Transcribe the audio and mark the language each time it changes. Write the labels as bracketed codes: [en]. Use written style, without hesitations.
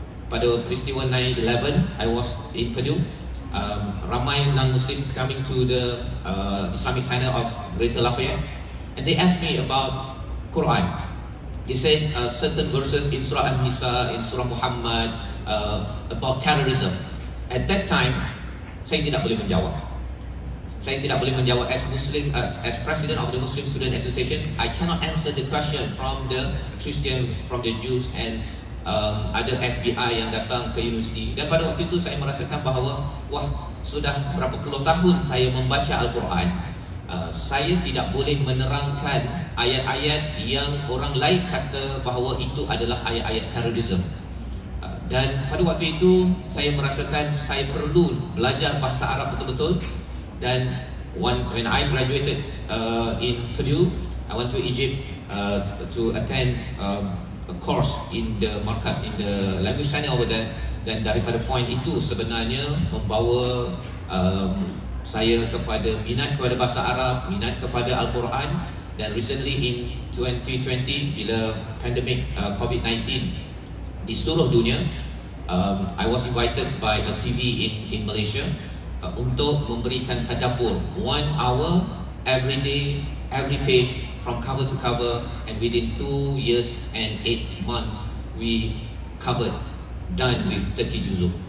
[ms] Pada peristiwa 9/11, [en] I was in Purdue. Ramai non-Muslim coming to the Islamic Center of Greater Lafayette, and they asked me about Quran. They said certain verses in Surah An-Nisa, in Surah Muhammad, about terrorism. At that time, [ms] saya tidak boleh menjawab. [en] As Muslim, as president of the Muslim Student Association, I cannot answer the question from the Christian, from the Jews, and [ms] ada FBI yang datang ke universiti. Dan pada waktu itu saya merasakan bahawa sudah berapa puluh tahun saya membaca Al-Quran, saya tidak boleh menerangkan ayat-ayat yang orang lain kata bahawa itu adalah ayat-ayat terorisme. Dan pada waktu itu saya merasakan saya perlu belajar bahasa Arab betul-betul. [en] Dan when I graduated in Purdue, I went to Egypt to attend a course in the markas, in the language channel over there. [ms] Dan daripada point itu sebenarnya membawa saya kepada minat kepada bahasa Arab, minat kepada Al-Quran. [en] Dan recently in 2020, [ms] bila pandemic COVID-19 di seluruh dunia, [en] I was invited by a TV in Malaysia [ms] untuk memberikan tadabbur [en] 1 hour every day, every page from cover to cover, and within 2 years and 8 months we covered, done with 30 juzuk.